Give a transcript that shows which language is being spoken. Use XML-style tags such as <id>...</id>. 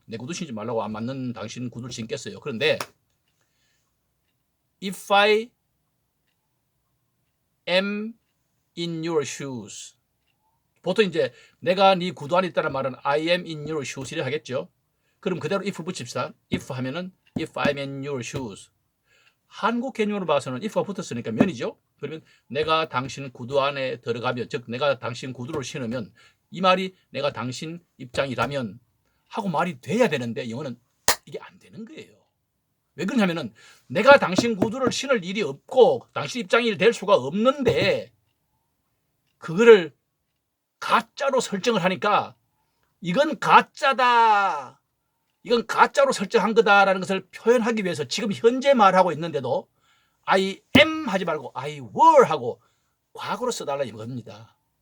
<ko>내 구두 신지 말라고 안 맞는 당신 구두를 신겠어요. 그런데</ko> <en>if I am in your shoes,</en> <ko>보통 이제 내가 네 구두 안에 있다는 말은</ko> <en>I am in your shoes</en> <ko>를 하겠죠. 그럼 그대로 if 붙입시다. if 하면은</ko> <en>if I'm in your shoes.</en> <ko>한국 개념으로 봐서는 if가 붙었으니까 면이죠. 그러면 내가 당신 구두 안에 들어가면, 즉 내가 당신 구두를 신으면, 이 말이 내가 당신 입장이라면 하고 말이 돼야 되는데 영어는 이게 안 되는 거예요. 왜 그러냐면은 내가 당신 구두를 신을 일이 없고 당신 입장이 될 수가 없는데 그거를 가짜로 설정을 하니까 이건 가짜다, 이건 가짜로 설정한 거다라는 것을 표현하기 위해서 지금 현재 말하고 있는데도 I am 하지 말고 I were 하고 과거로 써달라 이겁니다.</ko>